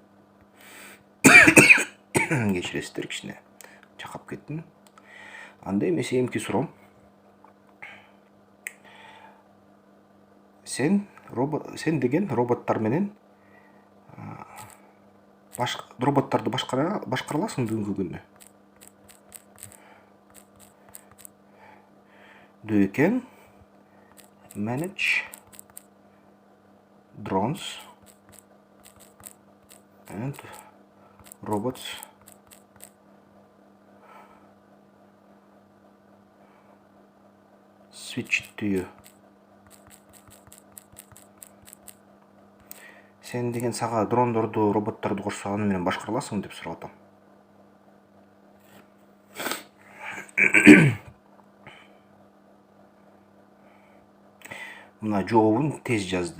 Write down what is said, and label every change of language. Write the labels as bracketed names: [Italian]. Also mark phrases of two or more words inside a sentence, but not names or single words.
[Kyrgyz] Кечиресиздер, кичине чакап кеттим. Анда эмесе эмки суроом. Сен деген роботтор менен роботторду башкара аласың бүгүнкү күндө? [English] Do you can manage drones and robots switch to you? [Kyrgyz] Сен деген сага дрондорду, роботторду кошсо аны менен башкара аласың деп сурап атам. Мына жообун тез жазды.